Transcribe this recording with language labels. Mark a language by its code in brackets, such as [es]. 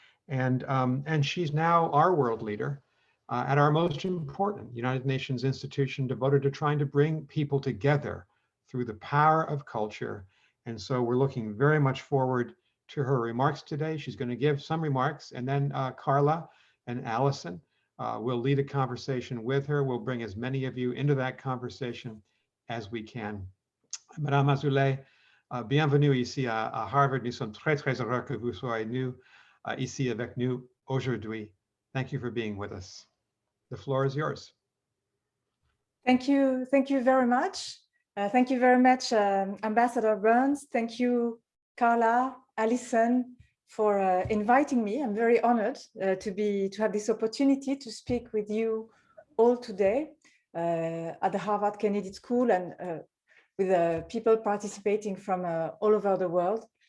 [en] And she's now our world leader at our most important United Nations institution devoted to trying to bring people together through the power of culture. And so we're looking very much forward to her remarks today. She's going to give some remarks, and then Carla and Alison will lead a conversation with her. We'll bring as many of you into that conversation as we can. [fr] Madame Azoulay, bienvenue ici à Harvard. Nous sommes très, très heureux que vous soyez ici avec nous aujourd'hui. [en] Thank you for being with us. The floor is yours. Thank you very much. Thank you very much, Ambassador Burns. Thank you, Carla, Alison, for inviting me. I'm very honored to have this opportunity to speak with you all today at the Harvard Kennedy School and with people participating from all over the world.